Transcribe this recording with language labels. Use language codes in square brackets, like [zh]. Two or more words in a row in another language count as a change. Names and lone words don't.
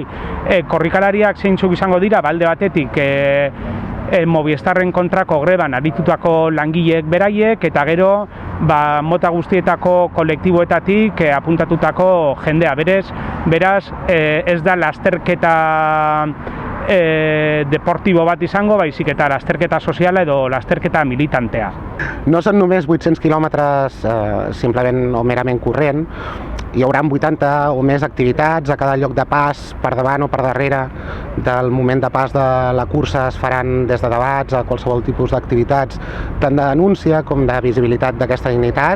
[eu] Korrikalariak zeintzuk izango dira, alde batetik Movistarren kontrako greban aritutako langileek beraiek, eta gero mota guztietako kolektiboetatik apuntatutako jendea. Beraz, ez da lasterketa deportibo bat izango, baizik eta lasterketa soziala edo lasterketa militantea. [ca] No són només 800 quilòmetres simplement o merament corrent, hi haurà 80 o més activitats a cada lloc de pas, per davant o per darrere del moment de pas de la cursa. Es faran des de debats a qualsevol tipus d'activitats, tant de denúncia com de visibilitat d'aquesta dignitat.